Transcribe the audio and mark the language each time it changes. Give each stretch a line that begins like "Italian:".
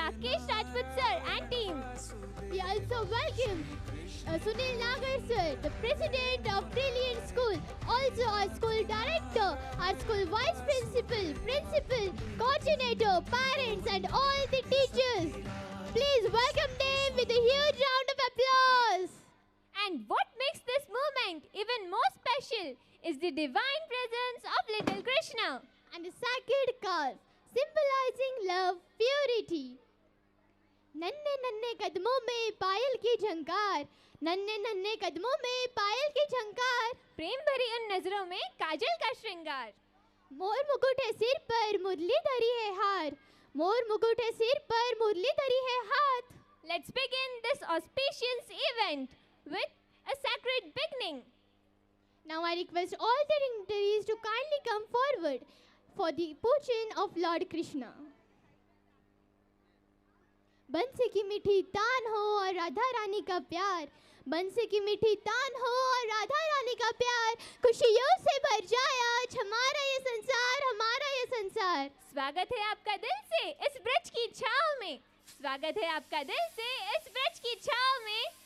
English: Rakesh Rajput sir and team. We also welcome Sunil Nagar sir, the president of Brilliant School, also our school director, our school vice principal, coordinator, parents and all the teachers. Please welcome them with a huge round of applause. And what makes this moment even more special is the divine presence of little Krishna and a sacred calf symbolizing love, purity.
Hindi: नन्हे नन्हे कदमों में पायल की झंकार, नन्हे नन्हे कदमों में पायल की झंकार, प्रेम भरी उन नजरों में काजल का श्रृंगार। मोर मुकुट है सिर पर मुरली धरी है हार, मोर मुकुट है सिर पर मुरली धरी है हाथ।
English: Let's begin this auspicious event with a sacred beginning. Now I request all the dignitaries to kindly come forward for the pujan of Lord Krishna.
Hindi: बंसी की मीठी तान हो और राधा रानी का प्यार, बंसी की मीठी तान हो और राधा रानी का प्यार, खुशियों से भर जाए आज हमारा ये संसार, हमारा ये संसार। स्वागत है आपका दिल से इस ब्रज की छाँव में, स्वागत है आपका दिल से इस ब्रज की छाँव में।